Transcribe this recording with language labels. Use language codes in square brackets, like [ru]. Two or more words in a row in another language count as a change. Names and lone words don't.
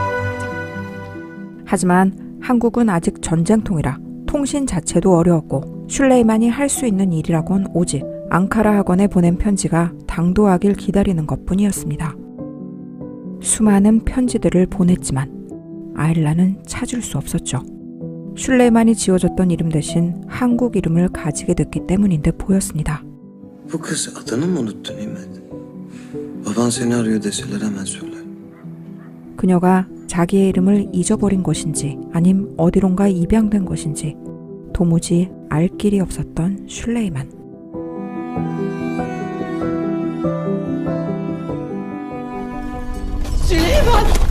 [ko] 하지만 한국은 아직 전쟁통이라 통신 자체도 어려웠고 슐레이만이 할 수 있는 일이라곤 오직 앙카라 학원에 보낸 편지가 당도하길 기다리는 것뿐이었습니다. 수많은 편지들을 보냈지만 아일라는 찾을 수 없었죠. 슐레이만이 지어줬던 이름 대신 한국 이름을 가지게 됐기 때문인 듯 보였습니다. [tr] Bu kız adını mı unuttu Nimet? Baban seni arıyor deseler hemen söyler. [ko] 그녀가 자기의 이름을 잊어버린 것인지 아님 어디론가 입양된 것인지 도무지 알 길이 없었던 슐레이만. [tr] Süleyman!